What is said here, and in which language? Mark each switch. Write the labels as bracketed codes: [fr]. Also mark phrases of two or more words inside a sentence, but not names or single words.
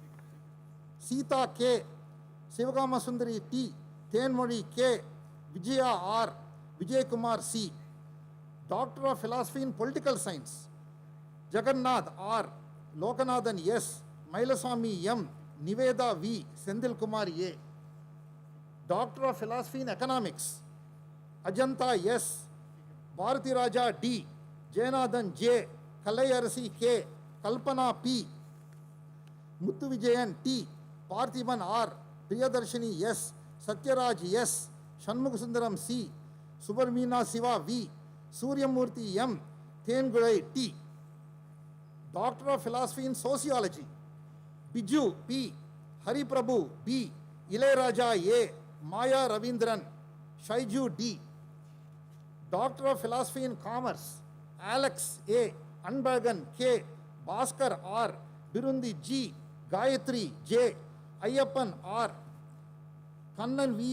[en] Sita K, Sivagama Sundari T, Tenmori K, Vijaya R, Vijay Kumar C, Doctor of Philosophy in Political Science, Jagannath R, Lokanathan S, Mailaswamy M, Niveda V, Sendil Kumar A, Doctor of Philosophy in Economics, Ajanta S, Bharati Raja D, Jayanathan J, Kalai Arasi K, Kalpana P, Muthu Vijayan T, Parthiban R, Priyadarshini S, Satyaraj S, Shanmugh Sundaram C, Subarmina Siva V, Suryamurthy M, Tengurai T, Doctor of Philosophy in Sociology, Biju P, Hariprabhu B, Ilayaraja A, Maya Ravindran, Shaiju D, Doctor of Philosophy in Commerce, Alex A, Anbagan K, Bhaskar R, Birundi G, Gayatri J, Ayyappan R, Kannan V.